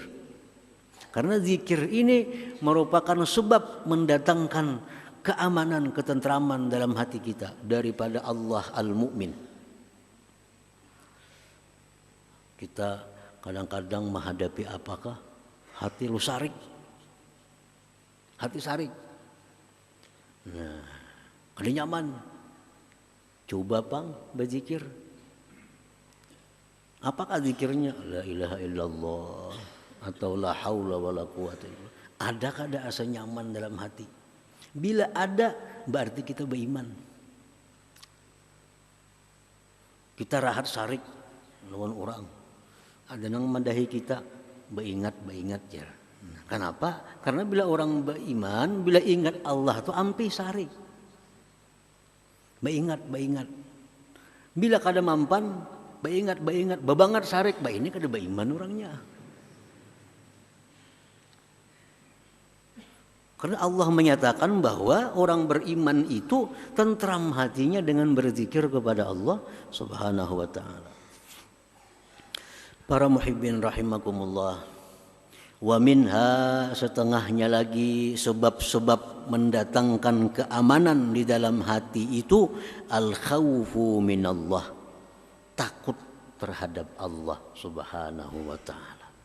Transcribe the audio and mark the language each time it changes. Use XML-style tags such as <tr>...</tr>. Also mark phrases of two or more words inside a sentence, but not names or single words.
<id>Karena zikir ini merupakan sebab mendatangkan keamanan, ketentraman dalam hati kita daripada Allah al-mu'min. Kita kadang-kadang menghadapi apakah?</id> <bjn>Hati lu sarik. Hati sarik. Nah, ada nyaman.</bjn> <id>Coba bang berzikir. Apakah zikirnya?</id> <ar>لا إله إلا الله atau لا حول ولا قوة إلا الله.</ar> <id>Adakah ada asa nyaman dalam hati? Bila ada, berarti kita beriman.</id> <bjn>Kita rahat sarik lawan orang. Ada yang madahi kita, beringat ya.</bjn> <id>Kenapa?</id> <bjn>Karena bila orang beriman, bila ingat Allah itu ampi sarik. Beringat. Bila kada mampan, beringat. Babangat sarik, ini kada beriman orangnya.</bjn> <id>Karena Allah menyatakan bahwa orang beriman itu tentram hatinya dengan berzikir kepada Allah</id> <ar>سبحانه وتعالى.</ar> <id>Para</id> <ar>محبين رحمكم الله. ومنها,</ar> <id>setengahnya lagi sebab-sebab mendatangkan keamanan di dalam hati itu</id> <ar>الخوف من الله,</ar> <id>takut terhadap Allah</id> <ar>سبحانه وتعالى.</ar>